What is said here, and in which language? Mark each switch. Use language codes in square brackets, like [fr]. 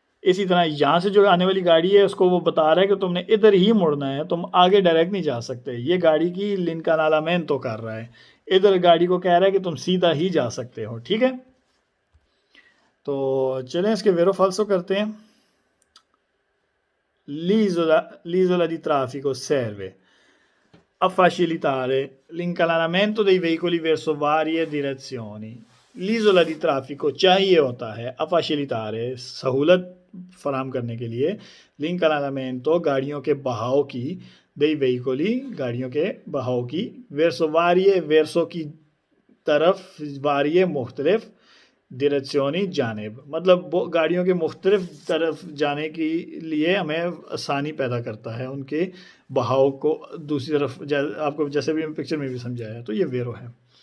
[hi] इसी तरह यहाँ से जो आने वाली गाड़ी है उसको वो बता रहा है कि तुमने इधर ही मुड़ना है, तुम आगे डायरेक्ट नहीं जा सकते, ये गाड़ी की l'incanallamento कर रहा है, इधर गाड़ी को कह रहा है कि तुम सीधा ही जा सकते हो, ठीक है। तो चलें इसके वेरो फाल्सो करते हैं। [it] L'isola di traffico serve a facilitare l'incanallamento dei veicoli verso varie direzioni. L'isola di traffico [hi] चाहिए होता है [it] a facilitare, [hi] सहूलत फराम करने के लिए, [it] l'incanallamento, [hi] गाड़ियों के बहाव की, [it] dei veicoli, [hi] गाड़ियों के बहाव की, [it] verso varie, [hi] verso की तरफ, varie मुख्तलिफ, डायरेक्शनी जानेब, मतलब वो गाड़ियों के मुख्तलिफ तरफ जाने के लिए हमें आसानी पैदा करता है, उनके बहाव को दूसरी तरफ, आपको जैसे भी पिक्चर में भी समझाया, तो ये वेरो है।